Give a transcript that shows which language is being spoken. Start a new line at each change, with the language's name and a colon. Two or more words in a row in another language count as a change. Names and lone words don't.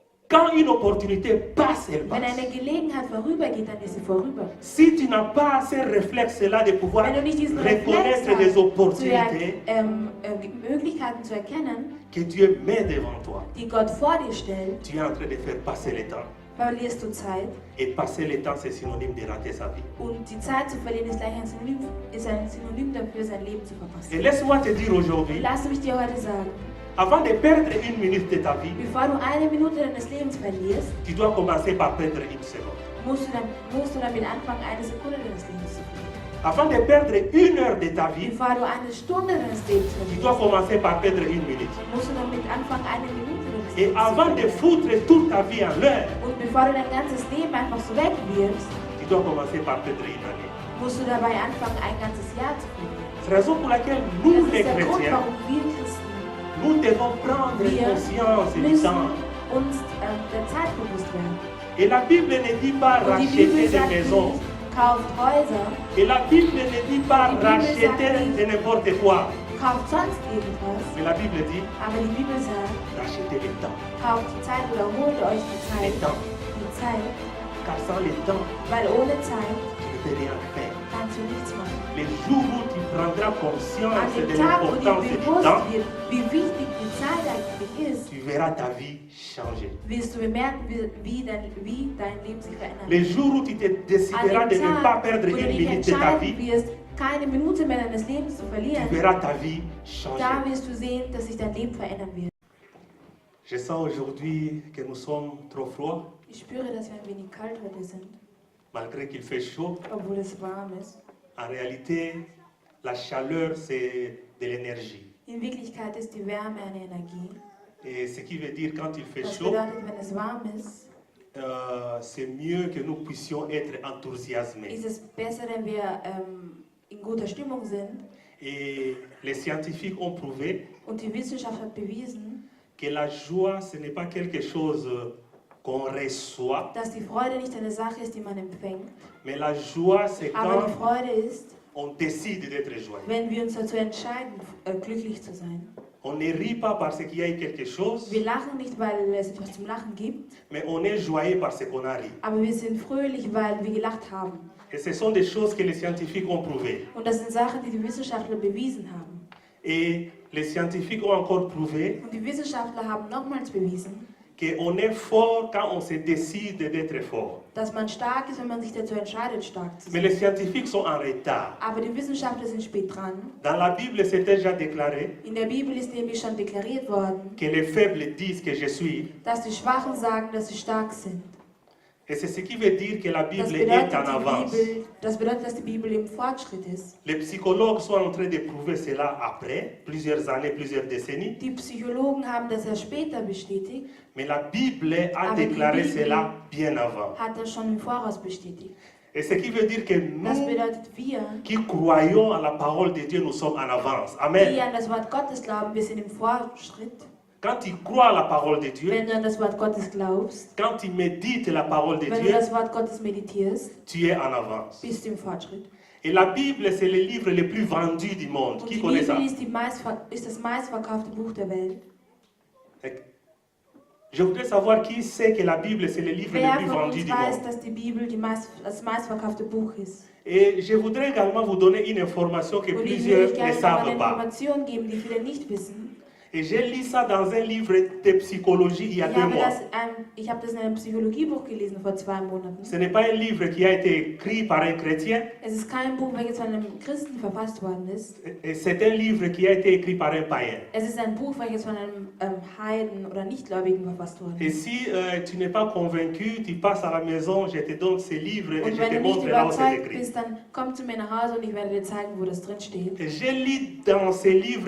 French: Quand une opportunité passe, elle passe.
German: Wenn eine Gelegenheit vorübergeht, dann ist sie vorüber.
French: Si tu n'as pas ces réflexes-là de pouvoir
German: Wenn du nicht diesen Reflex
French: reconnaître les
German: hast,
French: opportunités
German: Möglichkeiten zu erkennen,
French: que Dieu met devant toi,
German: die Gott vor dir stellt,
French: tu es en train de faire passer le temps.
German: verlierst du Zeit.
French: Et passer le temps, c'est synonyme de rater sa vie.
German: Und die Zeit zu verlieren ist gleich ein Synonym dafür, sein Leben zu
French: Et
German: verpassen.
French: laisse-moi te dire aujourd'hui,
German: Lass mich dir heute sagen,
French: avant de perdre une minute de ta vie,
German: bevor du eine Minute deines Lebens verlierst,
French: tu dois commencer par perdre une seconde.
German: musst du damit anfangen, eine Sekunde deines Lebens zu verlieren.
French: Avant de perdre une heure de ta vie,
German: Bevor du eine Stunde deines Lebens
French: tu dois
German: verlierst,
French: commencer par perdre une minute.
German: musst du damit anfangen, eine Minute deines
French: Et
German: Lebens zu
French: avant de
German: verlieren.
French: foutre toute ta vie en l'air,
German: Und bevor du dein ganzes Leben einfach so wegwirfst,
French: tu dois commencer par perdre une année.
German: musst du dabei anfangen, ein ganzes Jahr zu verlieren.
French: C'est la raison pour laquelle nous,
German: Das
French: les
German: ist der Grund,
French: chrétiens,
German: warum wir Christen
French: nous devons prendre conscience du
German: müssen
French: temps.
German: uns der Zeit bewusst werden.
French: Et la Bible ne dit pas
German: Und die
French: racheter
German: Bibel
French: des
German: sagt
French: maisons.
German: nicht, kauft Häuser,
French: Et la Bible ne dit pas
German: Die Bibel
French: racheter
German: sagt nicht,
French: de n'importe quoi.
German: kauft sonst irgendwas.
French: Mais la Bible dit
German: Aber die Bibel sagt,
French: racheter le temps.
German: kauft die Zeit oder holt euch die
French: Le
German: Zeit.
French: temps.
German: Die Zeit,
French: Car sans le temps,
German: weil ohne Zeit
French: tu ne peux rien faire.
German: kannst du nichts machen.
French: Les jours où tu prendras conscience
German: An
French: de
German: dem Tag, wo dir
French: l'importance du
German: bewusst
French: temps,
German: wird, wie wichtig die Zeit eigentlich ist,
French: tu verras ta vie changer.
German: wirst du bemerken, wie dein Leben sich verändert.
French: Les jours où tu te
German: An
French: décideras de
German: dem
French: ne pas
German: Tag,
French: perdre
German: wo du
French: une
German: dich
French: minute de ta
German: entscheiden
French: vie,
German: wirst, keine Minute mehr deines Lebens zu
French: tu
German: verlieren,
French: verras ta vie
German: da
French: changer.
German: wirst du sehen, dass sich dein Leben verändern wird.
French: Je sens aujourd'hui que nous sommes trop froids,
German: Ich spüre, dass wir ein wenig kalt heute sind,
French: malgré qu'il fait chaud.
German: obwohl es warm ist.
French: En réalité, la chaleur, c'est de l'énergie.
German: In Wirklichkeit ist die Wärme eine Energie.
French: Et ce qui veut dire quand il fait
German: Das
French: chaud,
German: bedeutet, wenn es warm ist,
French: c'est mieux que nous puissions être enthousiasmés.
German: ist es besser, wenn wir in guter Stimmung sind.
French: Et les scientifiques ont prouvé
German: Und die Wissenschaft hat bewiesen,
French: que la joie, ce n'est pas quelque chose qu'on reçoit,
German: dass die Freude nicht eine Sache ist, die man empfängt.
French: mais la joie, c'est
German: Aber die
French: quand
German: Freude ist,
French: on décide d'être joyeux.
German: wenn wir uns dazu entscheiden, glücklich zu sein.
French: On ne rit pas parce qu'il y a eu quelque chose,
German: Wir lachen nicht, weil es etwas zum Lachen gibt,
French: mais on est joyeux parce qu'on a ri.
German: aber wir sind fröhlich, weil wir gelacht haben.
French: Et ce sont des choses que les scientifiques ont prouvées.
German: Und das sind Sachen, die die Wissenschaftler bewiesen haben.
French: Et les scientifiques ont encore prouvé
German: Und die Wissenschaftler haben nochmals bewiesen,
French: qu'on est fort quand on se décide d'être fort.
German: dass man stark ist, wenn man sich dazu entscheidet, stark zu
French: Mais
German: sein.
French: les scientifiques sont en retard.
German: Aber die Wissenschaftler sind spät dran.
French: Dans la Bible, c'est déjà déclaré
German: In der Bibel ist nämlich schon deklariert worden,
French: que les faibles disent que je suis.
German: dass die Schwachen sagen, dass sie stark sind.
French: Et c'est ce qui veut dire que la
German: Das
French: Bible
German: bedeutet,
French: est en avance.
German: das bedeutet, dass die Bibel im Fortschritt ist.
French: Les psychologues sont en train de prouver cela après plusieurs années, plusieurs décennies.
German: Die Psychologen haben das ja später bestätigt,
French: Mais la Bible a
German: Aber die
French: déclaré
German: Bibel
French: cela bien avant.
German: hat das schon im Voraus bestätigt.
French: Et ce qui veut dire que
German: Das
French: nous
German: bedeutet, wir,
French: qui croyons à la parole de Dieu, nous sommes en avance.
German: die
French: Amen.
German: an das Wort Gottes glauben, wir sind im Fortschritt.
French: Quand tu crois à la parole de Dieu,
German: Wenn du an das Wort Gottes glaubst,
French: quand tu médites la parole de
German: wenn du
French: Dieu,
German: das Wort Gottes meditierst,
French: tu es en avance.
German: bist du im Fortschritt.
French: Et la Bible, c'est le livre le plus vendu du monde.
German: Und
French: Qui
German: die
French: connaît ça?
German: Bibel ist das meistverkaufte Buch der Welt.
French: Je voudrais savoir qui sait que la Bible, c'est le livre le
German: Wer
French: plus
German: von
French: vendu
German: uns
French: du
German: weiß,
French: monde.
German: dass die Bibel das meistverkaufte Buch ist?
French: Et je voudrais également vous donner une information que
German: Und ich will
French: plusieurs
German: euch
French: ne
German: gerne noch eine
French: savent pas.
German: Information geben, die viele nicht wissen.
French: Et j'ai lu ça dans un livre de psychologie il y a
German: Ich
French: 2
German: habe
French: mois.
German: das in einem Psychologiebuch gelesen vor 2 Monaten.
French: Ce n'est pas un livre qui a été écrit par un chrétien,
German: Es ist kein Buch, welches von einem Christen verfasst worden ist.
French: et c'est un livre qui a été écrit par un païen.
German: Es ist ein Buch, welches von einem Heiden oder Nichtgläubigen verfasst worden
French: Et
German: ist.
French: si tu n'es pas convaincu, tu passes à la maison, je te donne ce livre et
German: Und
French: je
German: wenn
French: te
German: du nicht
French: montre là où c'est
German: überzeugt
French: écrit.
German: bist, dann komm zu mir nach Hause und ich werde dir zeigen, wo das drin steht.
French: Et j'ai lu dans ce livre